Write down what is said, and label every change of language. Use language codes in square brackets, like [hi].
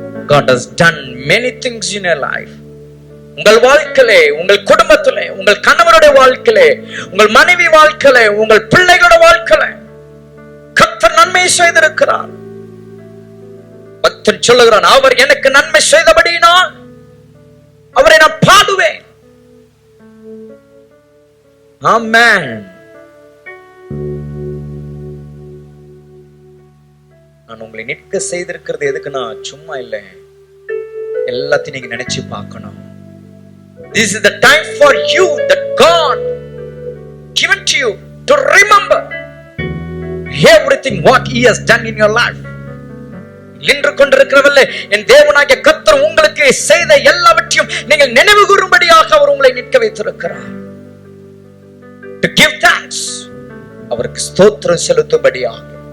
[en] God has done many things in your life. [ta] உங்கள் வாழ்க்கையிலே, உங்கள் குடும்பத்திலே, உங்கள் கணவருடைய வாழ்க்கையிலே, உங்கள் மனைவி வாழ்க்கையிலே, உங்கள் பிள்ளைகளுடைய வாழ்க்கையிலே கர்த்தர் நன்மை செய்திருக்கிறார். பக்தன் சொல்லுகிறான், அவர் எனக்கு நன்மை செய்தபடியினால் அவரை நான் பாடுவேன். ஆமென். நான் உங்களை நிற்க செய்திருக்கிறது எதுக்குன்னா சும்மா இல்ல, எல்லாத்தையும் நீங்க நினைச்சு பார்க்கணும். [en] This is the time for you that God given to you to remember everything what He has done in your life. [ta] இன்று கொண்டிருக்கிறவல்ல என் தேவனாகிய கர்த்தர் உங்களுக்கு செய்த எல்லாவற்றையும் நீங்கள் நினைவு கூறும்படியாக அவர் உங்களை நிற்க வைத்திருக்கிறார். [en] To give thanks, [ta] அவருக்கு ஸ்தோத்திரம் செலுத்தும்படியாக.